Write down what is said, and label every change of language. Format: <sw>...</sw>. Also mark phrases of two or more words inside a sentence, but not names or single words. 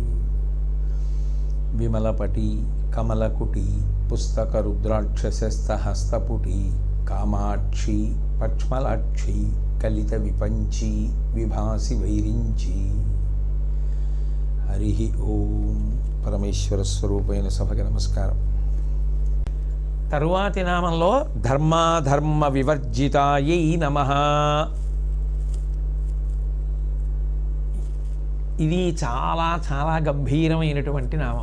<sa>विमलपटी कमलकुटी पुस्तकरुद्राक्षसस्तहस्तपुटी कामाक्षी पक्ष्मलाक्षी कलितविपञ्ची विभासि वैरिञ्ची। हरि ओम।</sa> <te>పరమేశ్వర స్వరూపైన సభకి నమస్కారం. తరువాతి నామంలో</te> <sa>ధర్మాధర్మ వివర్జితాయై నమః.</sa> <te>ఇది చాలా చాలా గంభీరమైనటువంటి నామం.</te>